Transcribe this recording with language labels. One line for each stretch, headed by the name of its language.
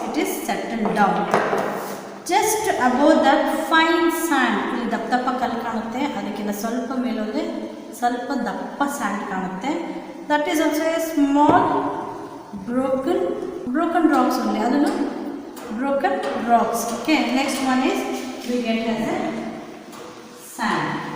English: It is settled down. Just above that, fine sand.
Kannada: ಇಲ್ಲಿ ದಪ್ಪ ದಪ್ಪ ಕಲ್ಲು ಕಾಣುತ್ತೆ, ಅದಕ್ಕಿಂತ ಸ್ವಲ್ಪ ಮೇಲೋದ್ರೆ ಸ್ವಲ್ಪ ದಪ್ಪ ಸ್ಯಾಂಡ್ ಕಾಣುತ್ತೆ.
English: That is also a small broken rocks only. ಅದನ್ನು broken rocks. Okay, next one is we get as a sand.